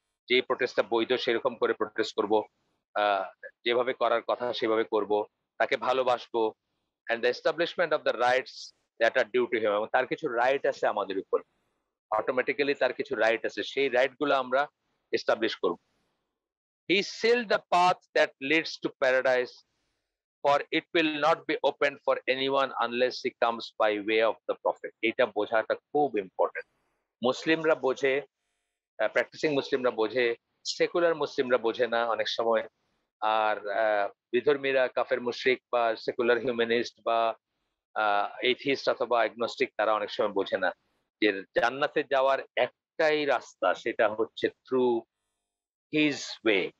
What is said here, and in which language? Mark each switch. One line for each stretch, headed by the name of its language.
Bangla: যে প্রোটেস্টটা বৈধ সেরকম করে প্রোটেস্ট করব। যেভাবে করার কথা সেভাবে করব। তাকে ভালোবাসবো।
English: and the establishment of the rights that are due to him,
Bangla: এবং তার কিছু রাইট আছে আমাদের উপর। অটোমেটিক্যালি তার কিছু রাইট আছে, সেই রাইট গুলো আমরা এস্টাবলিশ করব।
English: He sealed the path that leads to paradise, for it will not be opened for anyone unless he comes by way of the prophet.
Bangla: এটা বোঝাটা খুব ইম্পর্টেন্ট। মুসলিমরা বোঝে, প্র্যাকটিসিং মুসলিমরা বোঝে, সেকুলার মুসলিমরা বোঝে না অনেক সময়। আর বিধর্মীরা, কাফের মুশরিক বা সেকুলার হিউম্যানিস্ট বা এথিস্ট অথবা অ্যাগনস্টিক, তারা অনেক সময় বোঝে না যে জান্নাতে যাওয়ার একটাই রাস্তা, সেটা হচ্ছে
English: Through his way.